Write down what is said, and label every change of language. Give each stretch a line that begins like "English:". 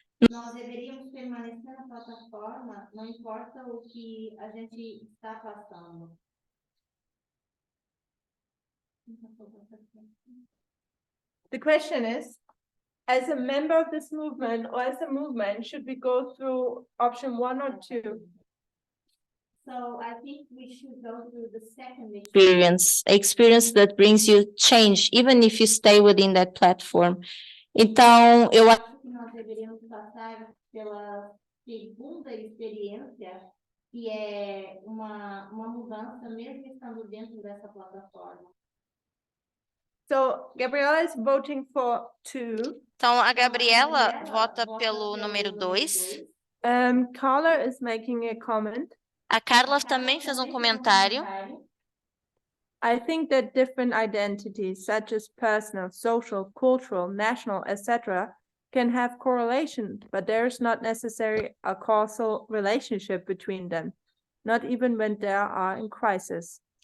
Portuguese: Nós deveríamos permanecer na plataforma, não importa o que a gente está passando.
English: The question is, as a member of this movement or as a movement, should we go through option one or two? So I think we should go through the second Experience that brings you change, even if you stay within that platform.
Portuguese: Então, eu acho que nós deveríamos passar pela segunda experiência, que é uma mudança mesmo estando dentro dessa plataforma.
English: So Gabriela is voting for two.
Portuguese: Então, a Gabriela vota pelo número 2.
English: Carla is making a comment.
Portuguese: A Carla também fez um comentário.
English: I think that different identities, such as personal, social, cultural, national, etc., can have correlation, but there is not necessarily a causal relationship between them, not even when they are in crisis.